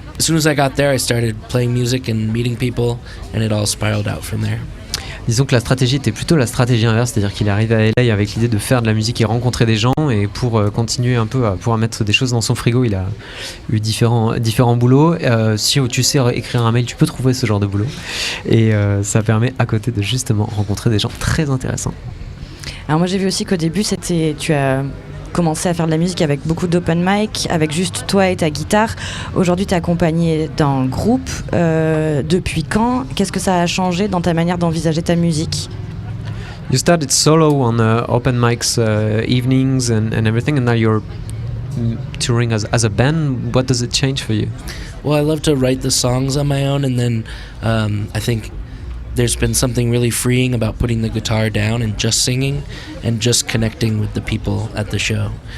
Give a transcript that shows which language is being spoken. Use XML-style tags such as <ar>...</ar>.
<en>As soon as I got there, I started playing music and meeting people, and it all spiraled out from there.</en> <fr>Disons que la stratégie était plutôt la stratégie inverse, c'est-à-dire qu'il est arrivé à LA avec l'idée de faire de la musique et rencontrer des gens, et pour continuer un peu à pouvoir mettre des choses dans son frigo, il a eu différents boulots. Si tu sais écrire un mail, tu peux trouver ce genre de boulot, et ça permet à côté de justement rencontrer des gens très intéressants. Alors moi j'ai vu aussi qu'au début tu as commencé à faire de la musique avec beaucoup d'open mic, avec juste toi et ta guitare. Aujourd'hui, tu es accompagné d'un groupe. Depuis quand? Qu'est-ce que ça a changé dans ta manière d'envisager ta musique?</fr> <en>You started solo on open mics evenings and everything, and now you're touring as a band. What does it change for you? Well, I love to write the songs on my own, and then I think there's been something really freeing about putting the guitar down and just singing and just connecting with the people at the show.</en>